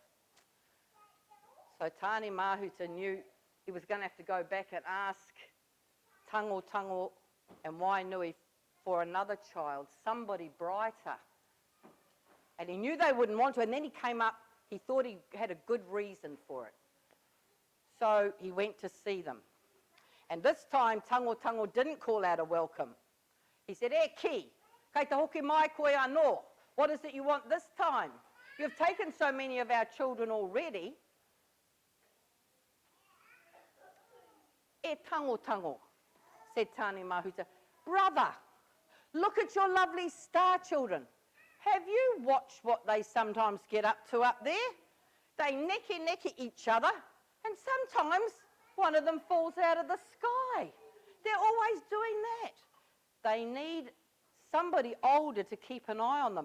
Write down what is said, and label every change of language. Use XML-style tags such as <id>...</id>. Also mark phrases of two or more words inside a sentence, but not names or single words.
<en>So Tāne mahuta knew he was going to have to go back and ask Tango Tango and Wainui for another child, somebody brighter. And he knew they wouldn't want to, and then he came up, he thought he had a good reason for it. So he went to see them. And this time, Tango Tango didn't call out a welcome. He said,</en> <mi>ki, kei te hoki mai koe anō.</mi> <en>What is it you want this time? You've taken so many of our children already. E tango tango, said Tāne Mahuta. Brother, look at your lovely star children. Have you watched what they sometimes get up to up there? They neck each other, and sometimes one of them falls out of the sky. They're always doing that. They need somebody older to keep an eye on them.</en>